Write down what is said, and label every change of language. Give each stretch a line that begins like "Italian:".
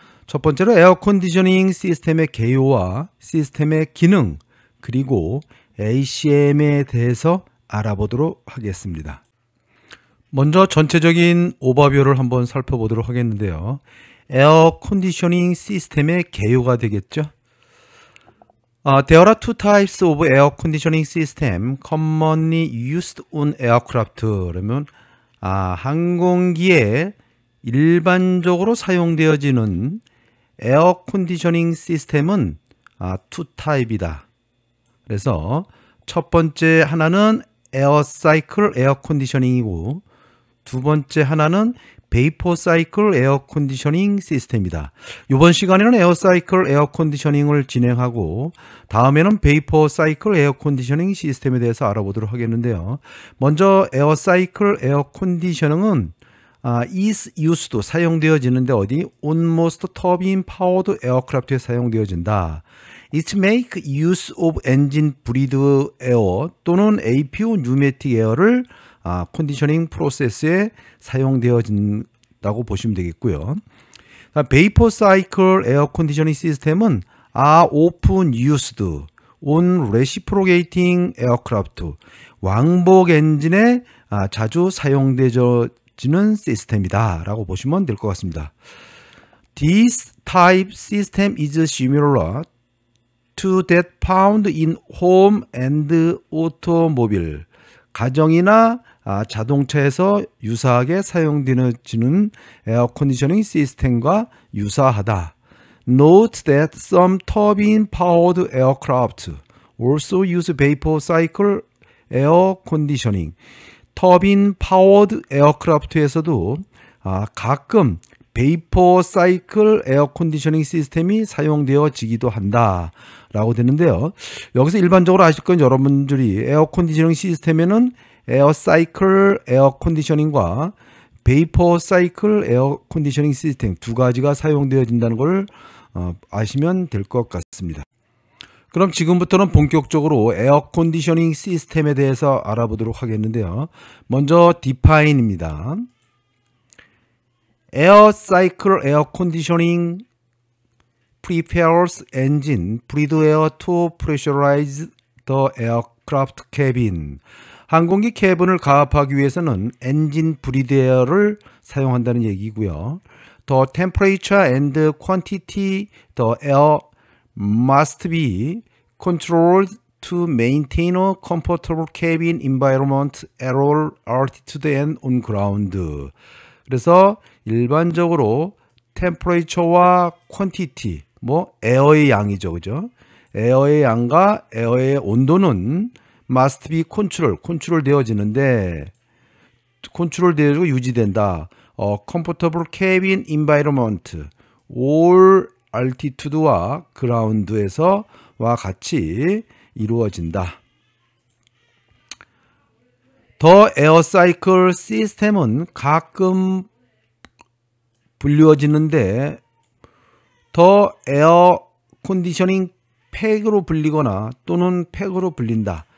Korean: 첫 번째로 에어 컨디셔닝 시스템의 개요와 시스템의 기능, 그리고 ACM에 대해서 알아보도록 하겠습니다. 먼저 전체적인 오버뷰를 한번 살펴보도록 하겠는데요. 에어 컨디셔닝 시스템의 개요가 되겠죠.
English: There are two types of air conditioning system commonly used on aircraft.
Korean: 그러면 항공기에 일반적으로 사용되어지는 에어 컨디셔닝 시스템은
English: two type
Korean: 이다. 그래서 첫 번째 하나는 에어 사이클 에어 컨디셔닝이고 두 번째 하나는 베이퍼 사이클 에어 컨디셔닝 시스템이다. 이번 시간에는 에어 사이클 에어 컨디셔닝을 진행하고 다음에는 베이퍼 사이클 에어 컨디셔닝 시스템에 대해서 알아보도록 하겠는데요. 먼저 에어 사이클 에어 컨디셔닝은
English: is used
Korean: 사용되어지는데 어디?
English: on most turbine powered aircraft에
Korean: 사용되어진다.
English: It make use of engine breathed air
Korean: 또는
English: APU pneumatic air를
Korean: 컨디셔닝 프로세스에 사용되어진다고 보시면 되겠고요. 베이퍼 사이클 에어 컨디셔닝 시스템은
English: often used on reciprocating aircraft
Korean: 왕복 엔진에 자주 사용되어지는 시스템이다 라고 보시면 될 것 같습니다.
English: This type system is similar to that found in home and automobile
Korean: 가정이나 자동차에서 유사하게 사용되는 에어 컨디셔닝 시스템과 유사하다.
English: Note that some turbine powered aircraft also use vapor cycle air conditioning.
Korean: 터빈 파워드 에어크래프트에서도 가끔 베이퍼 사이클 에어 컨디셔닝 시스템이 사용되어지기도 한다 라고 되는데요. 여기서 일반적으로 아실 건 여러분들이 에어 컨디셔닝 시스템에는 에어 사이클 에어 컨디셔닝과 베이퍼 사이클 에어 컨디셔닝 시스템 두 가지가 사용되어진다는 걸 아시면 될 것 같습니다. 그럼 지금부터는 본격적으로 에어 컨디셔닝 시스템에 대해서 알아보도록 하겠는데요. 먼저 디파인입니다.
English: Air cycle air conditioning prepares engine breathed air to pressurize the aircraft cabin.
Korean: 항공기 캐빈을 가압하기 위해서는 엔진 브리드 에어를 사용한다는 얘기고요.
English: The temperature and quantity the air must be controlled to maintain a comfortable cabin environment at all altitude and on ground.
Korean: 그래서 일반적으로 temperature와 quantity, 에어의 양이죠, 그죠? 에어의 양과 에어의 온도는
English: must be
Korean: 컨트롤 되어지는데, 컨트롤 되어지고 유지된다.
English: comfortable cabin environment, all altitude와 ground에서와
Korean: 같이 이루어진다. 더 에어 사이클 시스템은 가끔 불리워지는데 더 에어 컨디셔닝 팩으로 불리거나 또는 팩으로 불린다.